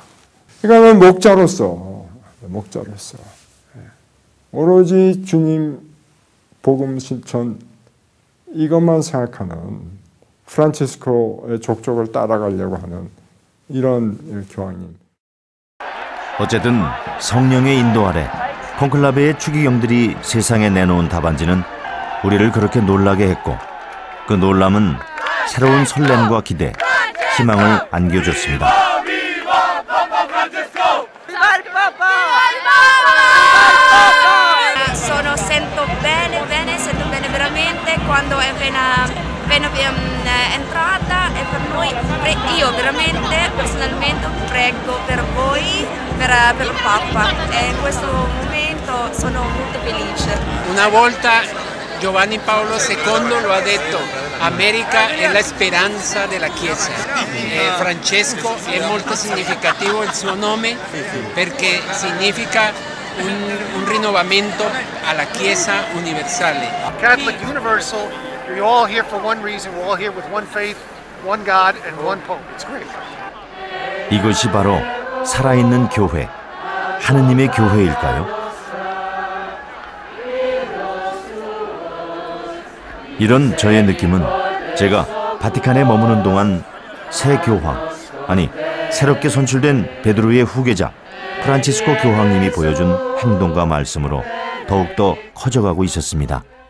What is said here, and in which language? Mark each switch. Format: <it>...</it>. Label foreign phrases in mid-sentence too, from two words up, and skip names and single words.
<ko>그러니까 목자로서 오로지 주님 복음 실천 이것만 생각하는 프란치스코의 족적을 따라가려고 하는 이런 교황님. 어쨌든 성령의 인도 아래 콘클라베의 추기경들이 세상에 내놓은 답안지는 우리를 그렇게 놀라게 했고 그 놀람은 새로운 설렘과 기대, 희망을 안겨줬습니다.</ko> <it>Sento bene veramente quando è appena entrata e per noi, io veramente personalmente prego per voi, per il Papa e in questo momento sono molto felice. Una volta Giovanni Paolo II lo ha detto, America è la speranza della Chiesa. Francesco è molto significativo il suo nome perché significa un rinnovamento alla Chiesa universale.</it> <en>Catholic Universal, you're all here for one reason. We're all here with one faith, one God, and one Pope. It's great.</en> <ko>이것이 바로 살아있는 교회, 하느님의 교회일까요? 이런 저의 느낌은 제가 바티칸에 머무는 동안 새 교황, 아니 새롭게 선출된 베드로의 후계자 프란치스코 교황님이 보여준 행동과 말씀으로 더욱더 커져가고 있었습니다.</ko>